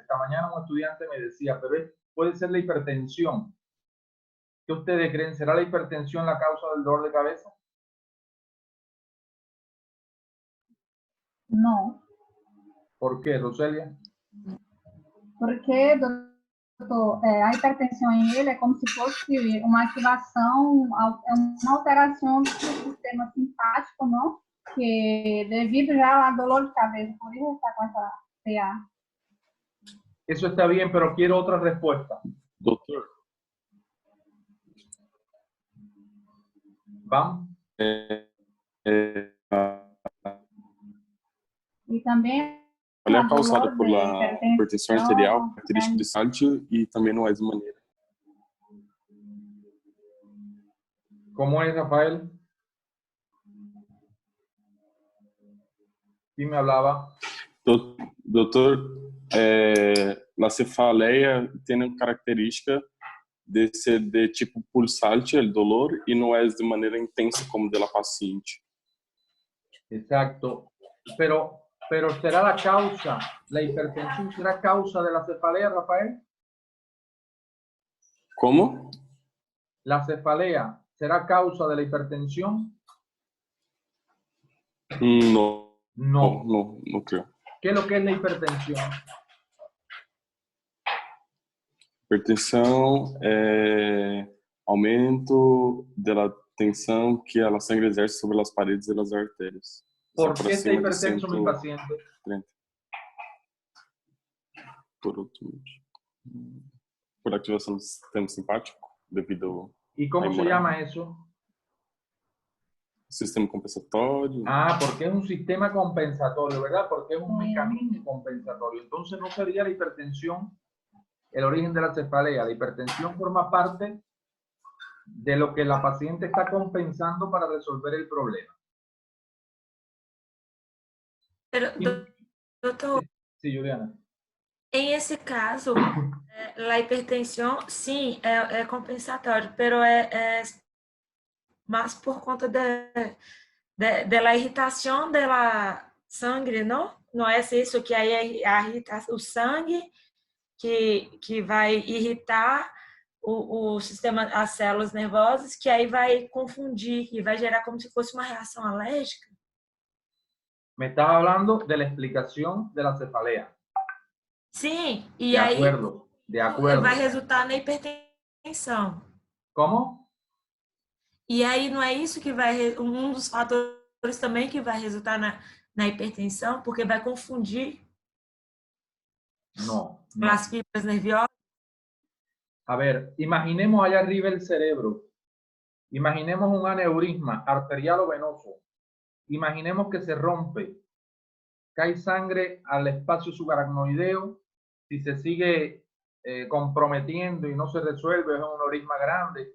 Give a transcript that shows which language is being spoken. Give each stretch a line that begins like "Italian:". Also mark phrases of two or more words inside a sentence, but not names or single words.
Spanish: Esta mañana un estudiante me decía, pero puede ser la hipertensión. ¿Qué ustedes creen? ¿Será la hipertensión la causa del dolor de cabeza?
Portuguese: Não,
Spanish: ¿Por qué, Roselia?
Portuguese: porque, doutor, a hipertensão em ele é como se fosse uma ativação, é uma alteração do sistema simpático, não? Que devido já ao dolor de cabeça, por isso está com essa PA.
Spanish: Eso está bien, pero quiero otra respuesta.
Portuguese: Doutor,
Spanish: ¿Vamos?
Portuguese: E também ela é a causada
Spanish: dolor por de
Portuguese: la hipertensão arterial, característica de sálcio e também não é de maneira.
Spanish: ¿Cómo es, Rafael? ¿Quién me hablaba?
Portuguese: Doutor, la cefaleia tem uma característica de ser de tipo pulsante,
Spanish: el dolor,
Portuguese: e não é de maneira intensa como
Spanish: de la paciente. Exacto. Pero ¿será la causa, la hipertensión será causa de la cefalea, Rafael?
Portuguese: Como?
Spanish: ¿La cefalea será causa de la hipertensión? No, No. no creo. ¿Qué es lo que es la hipertensión?
Portuguese: Hipertensão é aumento da tensão que a sangre exerce sobre as paredes e as artérias.
Spanish: ¿Por qué está hipertenso mi paciente? 30.
Portuguese: Por ativação do sistema simpático, devido
Spanish: ¿Y cómo se llama eso?
Portuguese: ao sistema compensatório.
Spanish: Ah, porque es un sistema compensatorio, ¿verdad? Porque es un mecanismo compensatorio. Entonces no sería la hipertensión el origen de la cefalea. La hipertensión forma parte de lo que la paciente está compensando para resolver el problema.
Portuguese: Pero, doutor,
Spanish: Sí, Juliana.
Portuguese: em esse caso, a hipertensão, sim, é compensatório, pero é mais por conta da irritação da sangue, não? Não é isso que aí o sangue que vai irritar o sistema, as células nervosas, que aí vai confundir e vai gerar como se fosse uma reação alérgica?
Spanish: Me estás hablando de la explicación de la cefalea.
Portuguese: Sim, e
Spanish: De
Portuguese: aí
Spanish: acuerdo, de acuerdo.
Portuguese: vai resultar na hipertensão.
Spanish: ¿Cómo?
Portuguese: E aí não é isso que vai, um dos fatores também que vai resultar na hipertensão, porque vai confundir
Spanish: No.
Portuguese: as fibras nerviosas.
Spanish: A ver, imaginemos allá arriba el cerebro. Imaginemos un aneurisma arterial o venoso. Imaginemos que se rompe. Cae sangre al espacio subaracnoideo. Si se sigue comprometiendo y no se resuelve, es un aneurisma grande.